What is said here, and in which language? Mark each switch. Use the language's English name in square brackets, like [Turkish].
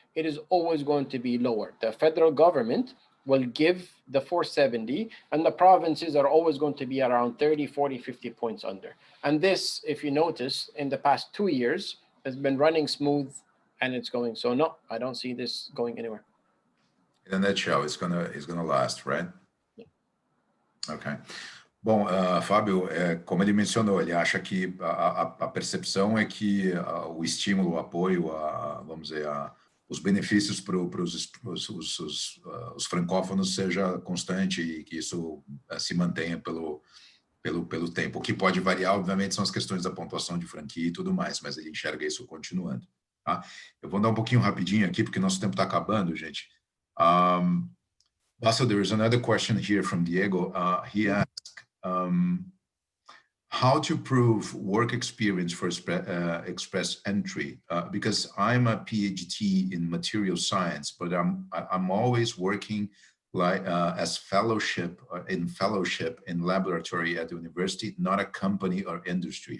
[English] It is always going to be lower. The federal government will give the 470 and the provinces are always going to be around 30, 40, 50 points under. And this, if you notice, in the past 2 years has been running smooth and it's going. So no, I don't see this going anywhere. In a nutshell, it's gonna last, right? Yeah. Okay. [Portuguese] Bom, Fábio, como ele mencionou, ele acha que a percepção é que o estímulo, o apoio, vamos dizer, os benefícios para os francófonos seja constante e que isso se mantenha pelo tempo. O que pode variar, obviamente, são as questões da pontuação de franquia e tudo mais, mas ele enxerga isso continuando. Tá? Eu vou dar um pouquinho rapidinho aqui, porque nosso tempo está acabando, gente. [English] Also, there is another question here from Diego. He asked, how to prove work experience for express entry? Because I'm a PhD in material science, but I'm always working like as fellowship in laboratory at the university, not a company or industry.